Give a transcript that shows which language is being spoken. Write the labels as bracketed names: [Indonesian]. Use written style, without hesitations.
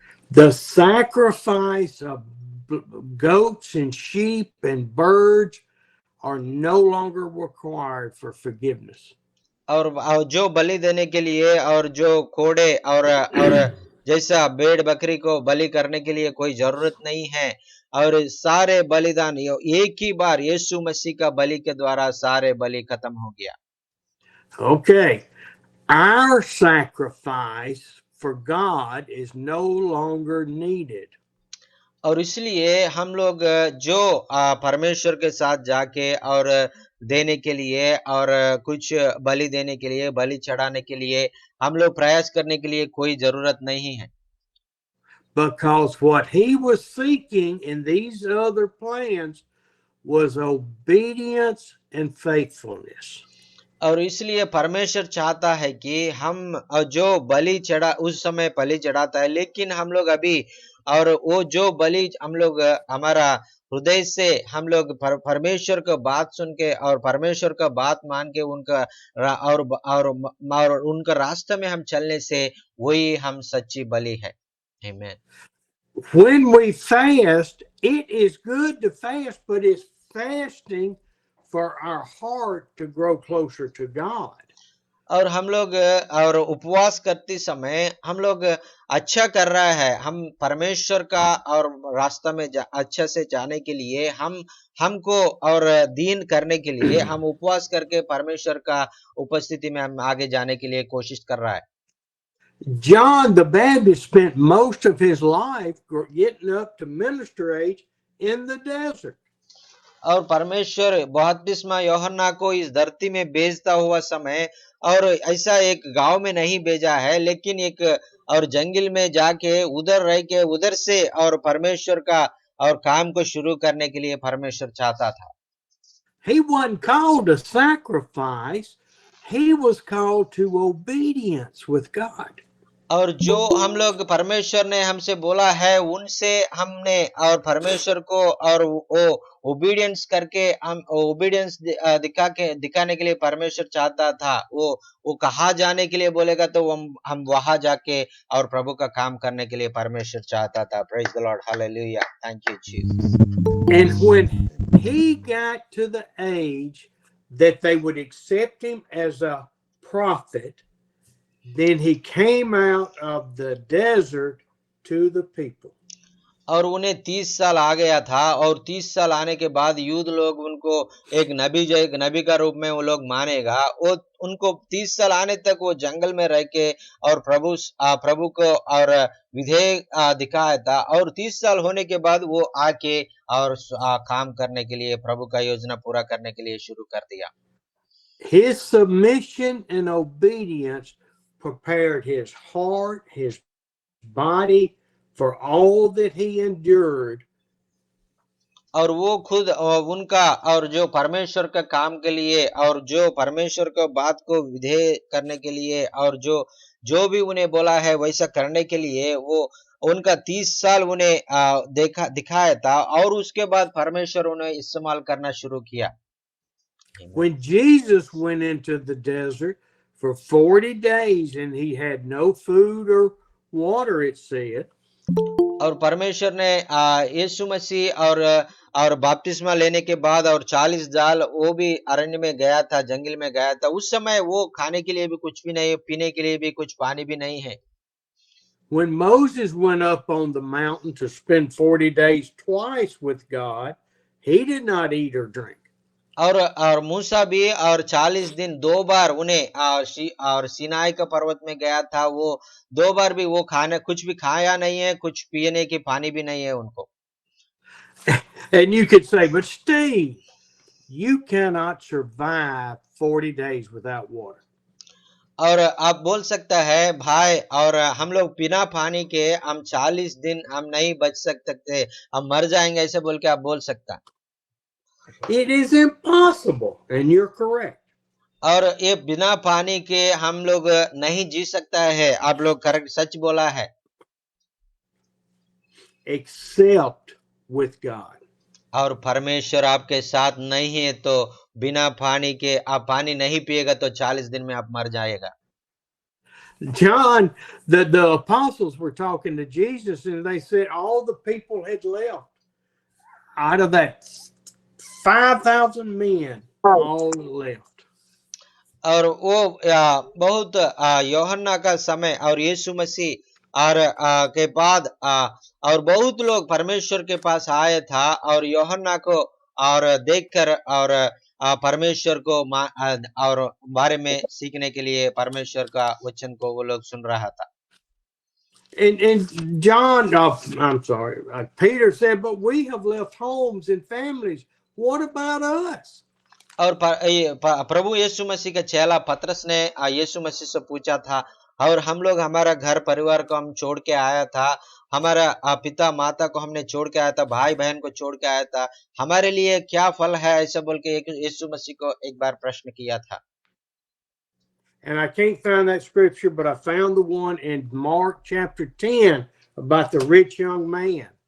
[English] The sacrifice of goats and sheep and birds are no longer required for forgiveness. [Hindi] और जो बलि देने के लिए और जो कोड़े और जैसा भेड़ बकरी को बलि करने के लिए कोई जरूरत नहीं है, और सारे बलिदान एक ही बार यीशु मसीह का बलि के द्वारा सारे बलि खत्म हो गया। [English] Okay, our sacrifice for God is no longer needed. [Hindi] और इसलिए हम लोग जो परमेश्वर के साथ जाके और देने के लिए और कुछ बलि देने के लिए, बलि चढ़ाने के लिए हम लोग प्रयास करने के लिए कोई जरूरत नहीं है। [English] because what he was seeking in these other plans was obedience and faithfulness. [Hindi] और इसलिए परमेश्वर चाहता है कि हम जो बलि चढ़ा उस समय बलि चढ़ाता है, लेकिन हम लोग अभी और वो जो बलि हम लोग हमारा हृदय से हम लोग परमेश्वर का बात सुन के और परमेश्वर का बात मान के उनका और उनका रास्ते में हम चलने से वही हम सच्ची बलि है। [English] Amen. When we fast, it is good to fast, but it's fasting for our heart to grow closer to God. [Hindi] और हम लोग और उपवास करते समय हम लोग अच्छा कर रहा है, हम परमेश्वर का और रास्ता में अच्छा से जाने के लिए हमको और दीन करने के लिए हम उपवास करके परमेश्वर का उपस्थिति में हम आगे जाने के लिए कोशिश कर रहा है। [English] John the Baptist spent most of his life getting up to ministrate in the desert. [Hindi] और परमेश्वर बपतिस्मा यूहन्ना को इस धरती में भेजता हुआ समय और ऐसा एक गांव में नहीं भेजा है, लेकिन एक और जंगल में जाके उधर रह के उधर से और परमेश्वर का और काम को शुरू करने के लिए परमेश्वर चाहता था। [English] He wasn't called to sacrifice, he was called to obedience with God. [Hindi] और जो हम लोग परमेश्वर ने हमसे बोला है उनसे हमने और परमेश्वर को और वो ओबीडियंस करके हम ओबीडियंस दिखाने के लिए परमेश्वर चाहता था। वो कहाँ जाने के लिए बोलेगा तो हम वहां जाके और प्रभु का काम करने के लिए परमेश्वर चाहता था। [English] Praise the lord, hallelujah, thank you Jesus. And when he got to the age that they would accept him as a prophet, then he came out of the desert to the people. [Hindi] और उन्हें 30 साल आ गया था और 30 साल आने के बाद यूद लोग उनको एक नबी का रूप में वो लोग मानेगा। वो उनको 30 साल आने तक वो जंगल में रह के और प्रभु को और विधेय दिखाया था और 30 साल होने के बाद वो आके और काम करने के लिए प्रभु का योजना पूरा करने के लिए शुरू कर दिया। [English] His submission and obedience prepared his heart, his body for all that he endured. [Hindi] और वो खुद उनका और जो परमेश्वर का काम के लिए और जो परमेश्वर को बात को विधेय करने के लिए और जो भी उन्हें बोला है वैसा करने के लिए वो उनका 30 साल उन्हें दिखाया था और उसके बाद परमेश्वर उन्हें इस्तेमाल करना शुरू किया। [English] When Jesus went into the desert for 40 days and he had no food or water, it said. [Hindi] और परमेश्वर ने यीशु मसीह और बपतिस्मा लेने के बाद और 40 साल वो भी अरण्य में गया था, जंगल में गया था। उस समय वो खाने के लिए भी कुछ भी नहीं, पीने के लिए भी कुछ पानी भी नहीं है। [English] When Moses went up on the mountain to spend 40 days twice with God, he did not eat or drink. [Hindi] और मूसा भी और 40 दिन 2 बार उन्हें और सीनाई का पर्वत में गया था, वो 2 बार भी वो कुछ भी खाया नहीं है, कुछ पीने की पानी भी नहीं है उनको। [English] And you could say, but Steve, you cannot survive 40 days without water. [Hindi] और आप बोल सकता है भाई, और हम लोग बिना पानी के हम 40 दिन हम नहीं बच सकते, हम मर जाएंगे, ऐसे बोल के आप बोल सकता। [English] It is impossible, and you're correct. [Hindi] और ये बिना पानी के हम लोग नहीं जी सकता है, आप लोग करेक्ट, सच बोला है। [English] Except with God. [Hindi] और परमेश्वर आपके साथ नहीं है तो बिना पानी के आप पानी नहीं पिएगा तो 40 दिन में आप मर जाएगा। [English] John, the apostles were talking to Jesus and they said all the people had left. Out of that 5,000 men, all left. [Hindi] और वो बहुत यूहन्ना का समय और यीशु मसीह और के बाद और बहुत लोग परमेश्वर के पास आए था और यूहन्ना को और देखकर और परमेश्वर को और बारे में सीखने के लिए परमेश्वर का वचन को वो लोग सुन रहा था। [English] And John, I'm sorry, Peter said, but we have left homes and families. What about us? [Hindi] और प्रभु यीशु मसीह का चेला पतरस ने यीशु मसीह से पूछा था, और हम लोग हमारा घर परिवार को हम छोड़ के आया था हमारा पिता माता को हमने छोड़ के आया था, भाई बहन को छोड़ के आया था, हमारे लिए क्या फल है, ऐसा बोल के यीशु मसीह को एक बार प्रश्न किया था। [English] And I can't find that scripture, but I found the one in Mark chapter 10 about the rich young man.